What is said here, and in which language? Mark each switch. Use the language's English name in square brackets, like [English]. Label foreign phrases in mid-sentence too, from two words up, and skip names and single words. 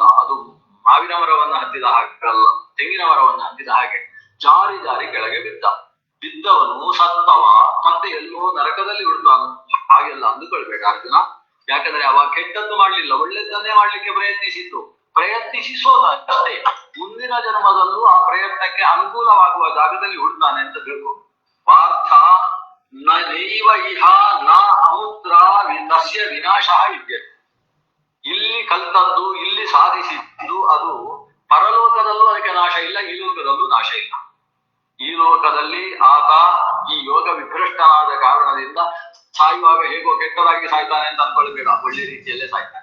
[Kannada] ಅದು ಮಾವಿನ ಮರವನ್ನು ಹತ್ತಿದ ಹಾಗಲ್ಲ, ತೆಂಗಿನ ಮರವನ್ನು ಹತ್ತಿದ ಹಾಗೆ ಜಾರಿ ಕೆಳಗೆ ಬಿದ್ದವನು ಸತ್ತವ ಮತ್ತೆ ಎಲ್ಲೋ ನರಕದಲ್ಲಿ ಹುಡ್ತಾನು ಹಾಗೆಲ್ಲ ಅಂದುಕೊಳ್ಬೇಡ ಅರ್ಜುನ. ಯಾಕಂದ್ರೆ ಅವ ಕೆಟ್ಟದ್ದು ಮಾಡ್ಲಿಲ್ಲ, ಒಳ್ಳೆದ್ದನ್ನೇ ಮಾಡ್ಲಿಕ್ಕೆ ಪ್ರಯತ್ನಿಸಿ ಸೋತಷ್ಟೇ. ಮುಂದಿನ ಜನ್ಮದಲ್ಲೂ ಆ ಪ್ರಯತ್ನಕ್ಕೆ ಅನುಕೂಲವಾಗುವ ಜಾಗದಲ್ಲಿ ಹುಡ್ತಾನೆ ಅಂತ ತಿಳ್ಕೊ. [Sanskrit] ಪಾರ್ಥ ನೈವ ಇಹ ನ ಅಮೂತ್ರ ತಸ್ಯ ವಿನಾಶ ವಿದ್ಯತೆ. [Kannada] ಇಲ್ಲಿ ಕಲ್ತದ್ದು, ಇಲ್ಲಿ ಸಾಧಿಸಿದ್ದು ಅದು ಪರಲೋಕದಲ್ಲೂ ಅದಕ್ಕೆ ನಾಶ ಇಲ್ಲ, ಈ ಲೋಕದಲ್ಲೂ ನಾಶ ಇಲ್ಲ. ಈ ಲೋಕದಲ್ಲಿ ಆತ ಈ ಯೋಗ ವಿಭ್ರಷ್ಟನಾದ ಕಾರಣದಿಂದ ಸಾಯುವಾಗ ಹೇಗೋ ಕೆಟ್ಟದಾಗಿ ಸಾಯ್ತಾನೆ ಅಂತ ಅನ್ಕೊಳ್ಬೇಡ, ಒಳ್ಳೆ ರೀತಿಯಲ್ಲೇ ಸಾಯ್ತಾನೆ.